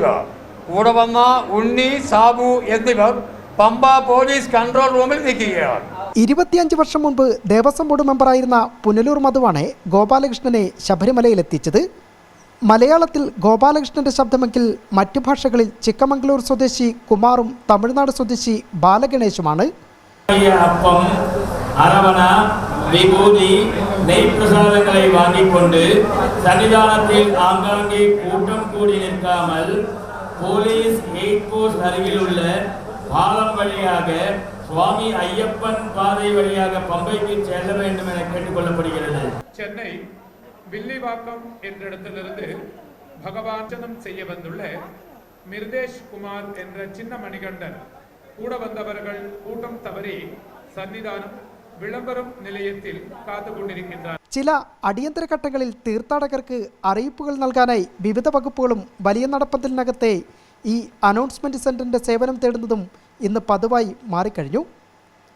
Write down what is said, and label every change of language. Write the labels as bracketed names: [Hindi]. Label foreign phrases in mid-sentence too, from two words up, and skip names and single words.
[Malayalam] കൂടെ വന്ന ഉണ്ണി, സാബു എന്നിവർ പമ്പ പോലീസ് കൺട്രോൾ റൂമിൽ നിൽക്കുകയാണ്. 25 വർഷം മുമ്പ് ദേവസ്വം ബോർഡ് മെമ്പറായിരുന്ന പുനലൂർ മധുവാണ് ഗോപാലകൃഷ്ണനെ ശബരിമലയിലെത്തിച്ചത്. മലയാളത്തിൽ ഗോപാലകൃഷ്ണന്റെ ശബ്ദമെങ്കിൽ മറ്റു ഭാഷകളിൽ ചിക്കമംഗളൂർ സ്വദേശി കുമാറും തമിഴ്നാട് സ്വദേശി ബാലഗണേശുമാണ്. [Tamil] அரவண விபூதி நெய் பிரசாதங்களை வாங்கிக் கொண்டு சன்னிதானத்தில் ஆங்காங்கே கூட்டம் கூடி நிற்காமல் [English] police aid post [Tamil] அருகில் உள்ள பாலம் வழியாக சுவாமி ஐயப்பன் பாதை வழியாக பம்பைக்கு செல்ல வேண்டும் என கேட்டுக்கொள்ளப்படுகிறது. சென்னை வில்லிவாக்கம் என்ற இடத்திலிருந்து பகவான் செய்ய வந்துள்ள மிர்தேஷ் குமார் என்ற சின்ன மணிகண்டன் கூட வந்தவர்கள் கூட்டம் தவறி [Malayalam] സന്നിധാനം വിളംബരം നിലയത്തിൽ കാത്തുകൊണ്ടിരിക്കുന്നതാണ്. ചില അടിയന്തര ഘട്ടങ്ങളിൽ തീർത്ഥാടകർക്ക് അറിയിപ്പുകൾ നൽകാനായി വിവിധ വകുപ്പുകളും വലിയ നടപ്പന്തലിനകത്തെ ഈ അനൗൺസ്മെന്റ് സെന്ററിന്റെ സേവനം തേടുന്നതും ഇന്ന് പതിവായി മാറിക്കഴിഞ്ഞു.